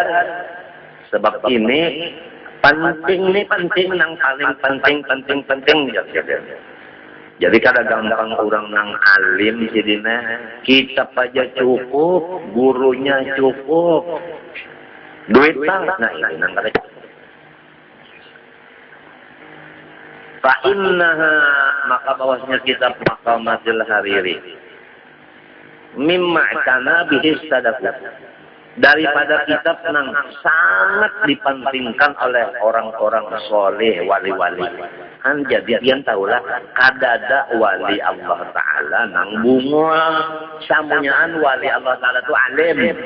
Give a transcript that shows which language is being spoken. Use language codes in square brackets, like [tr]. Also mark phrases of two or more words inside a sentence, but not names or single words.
[bjn] Sebab ini penting nang paling penting jadi kada gampang orang nang alim sidina kitab aja cukup, gurunya cukup, duit nah ini nang kada cukup. [ar] فَإِنَّهَا, [bjn] maka bawahnya kitab Maqamatil Hariri [ar] مِمَّا كَانَ بِهِ صَدَقَة, [bjn] daripada kitab yang sangat dipentingkan oleh orang-orang soleh, wali-wali. Kan jadi pian tahulah kadada wali Allah Ta'ala nang bunga samunyaan wali Allah Ta'ala itu alim.